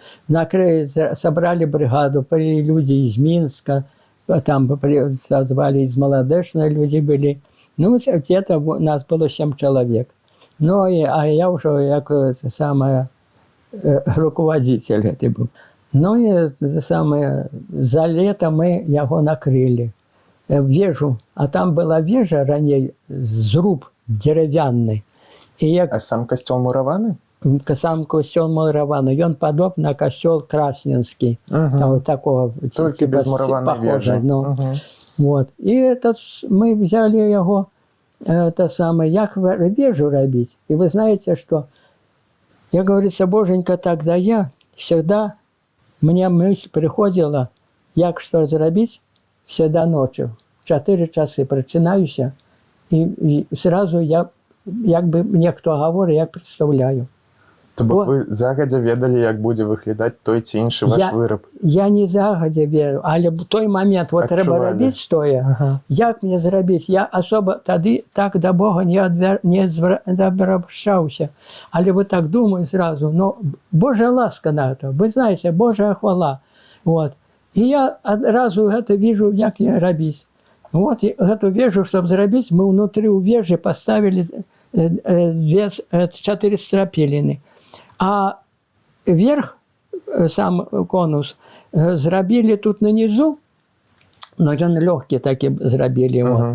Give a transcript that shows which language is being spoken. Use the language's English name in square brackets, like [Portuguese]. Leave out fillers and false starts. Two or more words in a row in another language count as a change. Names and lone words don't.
[Russian] Собрали бригаду, люди из Минска, там созвали из Маладэшна, люди были. Ну, где-то нас было 7 человек. Ну, а я уже как самое, руководитель это был. Ну, и самое, за лето мы его накрыли. Вежу, а там была вежа ранее, зруб деревянный. А сам костёл мураваны? Сам костёл мураваны. Он подобен на костёл Красненский. Вот такого, только типа, без мураванной вежи. Ну, вот. И этот, мы взяли его, это самое, [Belarusian] як вежу рабить. [Russian] И вы знаете, что я, говорится, боженька, тогда я всегда, мне мысль приходила, як что зрабить, всегда ночью. В 4 часы прочинаюся, и сразу я, як бы мне кто говорит, я представляю. [Belarusian] То бок вы загадзя ведалі, як будзе выглядаць той ці іншы ваш выраб? Я не загадзя ведаю, але в той момент вот трэба рабіць тое, як мне зрабіць? [Russian] Я особо тады так до Бога не обращаўся, але вот так думаю сразу, но Божья ласка на это, вы знаете, Божья хвала. Вот. И я одразу это вижу, [Belarusian] як я рабіць. [Russian] Вот эту вежу, чтобы зрабіць, мы внутри у вежи поставили 4 стропилины. А верх, сам конус, зрабілі тут на низу, но он легкий таки зрабілі его.